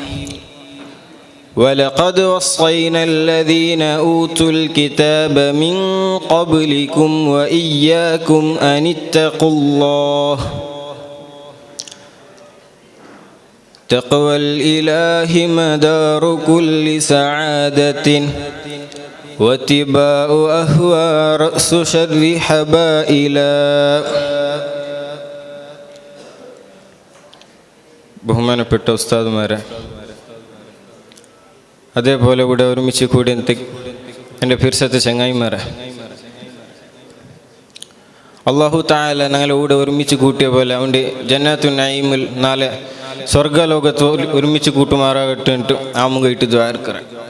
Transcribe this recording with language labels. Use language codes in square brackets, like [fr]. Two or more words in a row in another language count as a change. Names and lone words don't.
[ar] ولقد وصينا الذين أوتوا الكتاب من قبلكم وإياكم أن اتقوا الله. تقوى الإله مدار كل سعادة واتباع أهواء رأس شر حبائلا. [ml] ബഹുമാനപ്പെട്ട ഉസ്താദുമാരെ, അതേപോലെ ഇവിടെ ഒരുമിച്ച് കൂടി എൻ്റെ ഫിർസത്തെ ചങ്ങായിമാരെ, [ar] الله تعالى [ml] ഞങ്ങളെ കൂടെ ഒരുമിച്ച് കൂട്ടിയ പോലെ അവൻ്റെ ജന്നാത്തുൻ നഈമിൽ നാളെ സ്വർഗലോകത്ത് ഒരുമിച്ച് കൂട്ടുമാറാകട്ടെ എന്നിട്ട് ആമുഖമായിട്ട് ദ്വാരക്കറ.